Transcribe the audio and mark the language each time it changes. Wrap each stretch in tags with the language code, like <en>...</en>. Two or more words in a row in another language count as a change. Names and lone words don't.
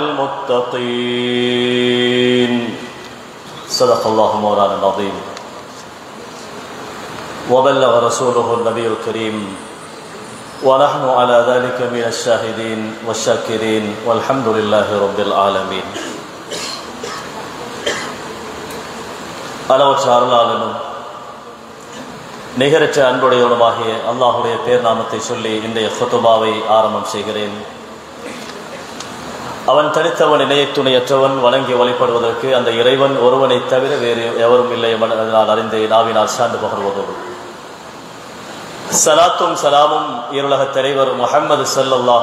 <ar>المتقين صدق الله مولانا العظيم وبلغ رسوله النبي الكريم ونحن على ذلك من الشاهدين والشاكرين والحمد لله رب العالمين.</ar> <ta>அளவற்ற அருளாளனும் நிகரற்ற அன்புடையவனுமாகிய அல்லாஹுடைய பேர் நாமத்தை சொல்லி இன்றைய ஹுதுபாவை ஆரம்பம் செய்கிறேன். அவன் தனித்தவன் இணைய துணையற்றவன், வணங்கி வழிபடுவதற்கு அந்த இறைவன் ஒருவனை தவிர வேறு எவரும் இல்லை நான் அறிந்த நாவினால் சார்ந்து பகர்வதோடு சலாத்தும் சலாமும் இருளக தலைவர் முஹம்மது ஸல்லல்லாஹு</ta>